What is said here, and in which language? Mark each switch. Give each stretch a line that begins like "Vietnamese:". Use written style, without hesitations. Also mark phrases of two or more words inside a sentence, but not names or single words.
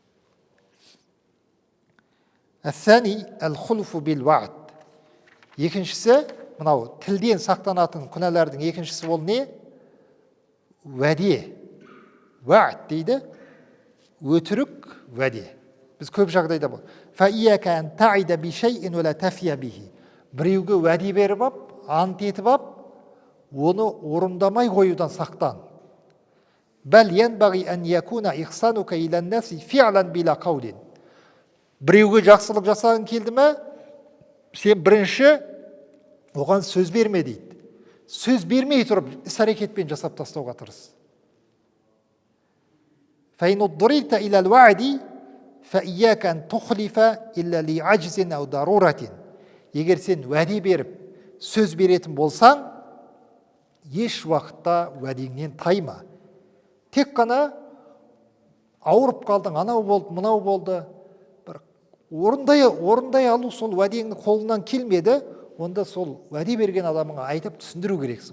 Arabic: الثاني الخلف بالوعد.
Kazakh: Екіншісі, мынау тілден сақтанатын күнәлардың екіншісі ол не? Уәде. Вa'д дейді, өтірік уәде. Біз көп жағдайда бұл.
Arabic: فَإِيَّكَ أَنْ تَعِدَ بِشَيْءٍ وَلَا تَفِيَ بِهِ.
Kazakh: Біреуге уәде беріп ап, ант етіп ап, оны орындамай қоюдан сақтан.
Arabic: بَلْ يَنْبَغِي أَنْ يَكُونَ إِحْسَانُكَ إِلَى النَّاسِ فِعْلًا بِلَا قَوْلٍ.
Kazakh: Біреуге жақсылық жасағың келді ме, сен бірінші оған сөз берме дейді. Сөз бермей тұрып, іс-әрекетпен жасап тастауға тырыс.
Arabic: فَإِنْ اضْطُرِرْتَ إِلَى الْوَعْدِ فَإِيَّاكَ أَنْ تُخْلِفَ إِلَّا لِعَجْزٍ أَوْ ضَرُورَةٍ.
Kazakh: Егер сен уәде беріп, сөз беретін болсаң, еш уақытта уәдеңнен тайма. Тек қана ауырып қалдың, анау болды, мынау болды, орындай алу сол уәдеңнің қолынан келмеді, онда сол уәде берген адамыңа айтып түсіндіру керексің.